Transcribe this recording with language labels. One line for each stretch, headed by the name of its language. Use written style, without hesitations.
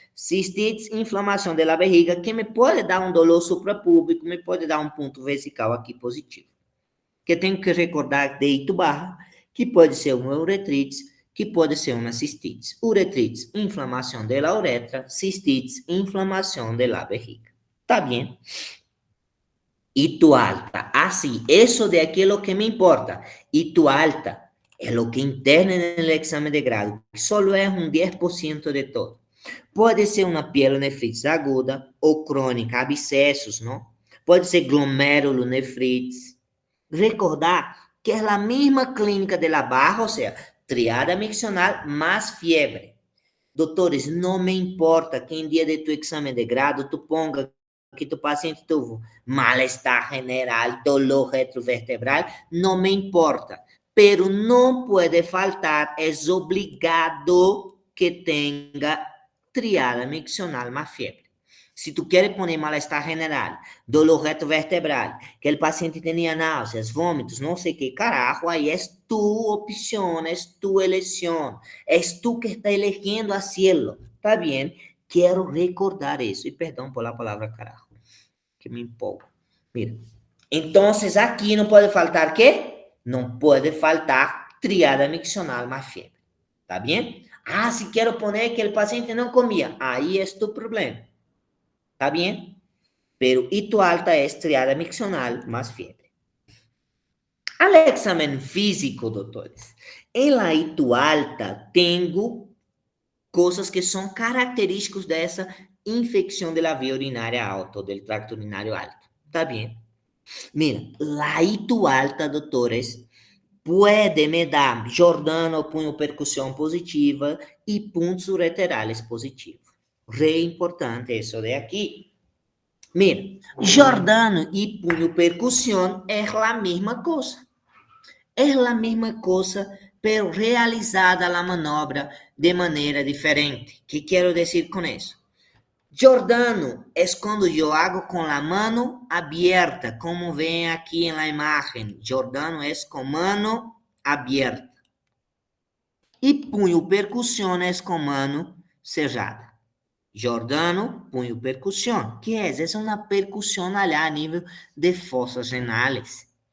Portuguese: Cistites, inflamação da bexiga, que me pode dar um dolor suprapúbico, me pode dar um ponto vesical aqui positivo. que tenho que recordar de Itubarra, que pode ser uma uretrite, que pode ser uma cistite. Uretrite, inflamação da uretra, cistite, inflamação da bexiga. Tá bem?
Spanish: Y tu alta, así, eso de aquí es lo que me importa. Y tu alta es lo que interna en el examen de grado, que solo es un 10% de todo.
Portuguese: Pode ser uma pielonefrite aguda ou crônica, abscessos, não? Pode ser glomerulonefrite. Recordar que é a mesma clínica
Spanish: de la barra,
Portuguese: ou seja, triada miccional mais fiebre. Doutores, não me importa que em dia de tu exame de grado
Spanish: tu ponga que tu paciente tuvo mal-estar general, dolor retrovertebral,
Portuguese: não me importa. Pero não pode faltar, é obrigado que tenha triada miccional más fiebre.
Spanish: Si tú quieres poner malestar general, dolor retrovertebral, que el paciente tenía náuseas, vómitos, no sé qué carajo, ahí es tu opción, es tu elección, es tú que está eligiendo hacerlo. ¿Está bien? Quiero recordar eso. Y perdón por la palabra carajo, que me empolgo. Mira, entonces aquí no puede faltar ¿qué? No puede faltar triada miccional más fiebre. ¿Está bien? Ah, si quiero poner que el paciente no comía, ahí es tu problema. ¿Está bien? Pero hito alta es triada miccional más fiebre. Al examen físico, doctores, en la hito alta tengo cosas que son características de esa infección de la vía urinaria alta o del tracto urinario alto. ¿Está bien? Mira, la hito alta, doctores, puede me dar Giordano
Portuguese: punho percussão positiva e pontos
Spanish: ureterales positivos.
Portuguese: Re importante isso de aqui. Mira, Giordano e punho percussão é a mesma coisa. É a mesma coisa, pero realizada a manobra de maneira diferente. O que quero dizer com isso?
Spanish: Giordano es cuando yo hago con la mano abierta, como ven aquí en la imagen. Giordano es con mano abierta. Y punho percusión es con mano cerrada. Giordano, punho percusión. ¿Qué es? Es una percusión allá a nivel de fosas renales.